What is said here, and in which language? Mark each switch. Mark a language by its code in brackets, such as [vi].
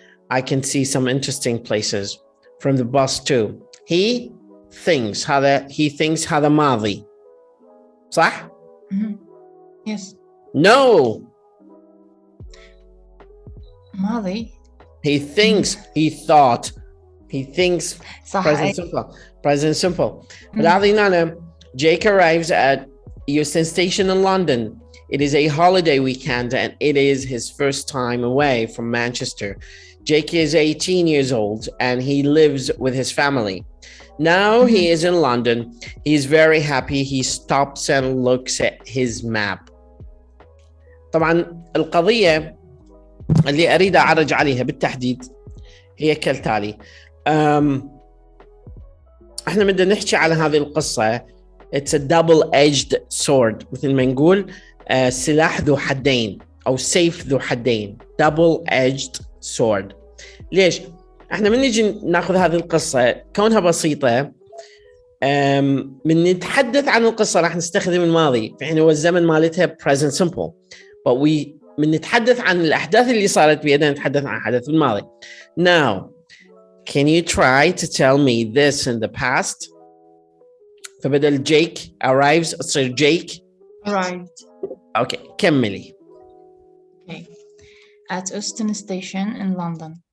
[en] I can see some interesting places from the bus too. He thinks [ar] هذا ماضي صح؟ [en] Yes. No. [ar] ماضي. [en] He thinks, he thought, he thinks. Present simple. Jake arrives at Euston Station in London. It is a holiday weekend and it is his first time away from Manchester. Jake is 18 years old and he lives with his family. Now he is in London. He's very happy. He stops and looks at his map. [ar] طبعا القضية اللي أريد أعرج عليها بالتحديد هي كالتالي. احنا بدنا نحكي على هذه القصة. [en] It's a double-edged sword. [ar] مثل ما نقول سلاح ذو حدين أو سيف ذو حدين. [en] Double-edged sword. [ar] ليش؟ احنا من نيجي ناخذ هذه القصة كونها بسيطة من نتحدث عن القصة راح نستخدم الماضي في حين هو الزمن مالتها [en] present simple. But [ar] من نتحدث عن الأحداث اللي صارت بيدنا نتحدث عن حدث الماضي. [en] Now, can you try to tell me this in the past? [ar] فبدل [en] Jake arrives [ar] تصير Jake [en] arrived. Okay, [ar] كملي. [en] Okay. At Euston Station in London.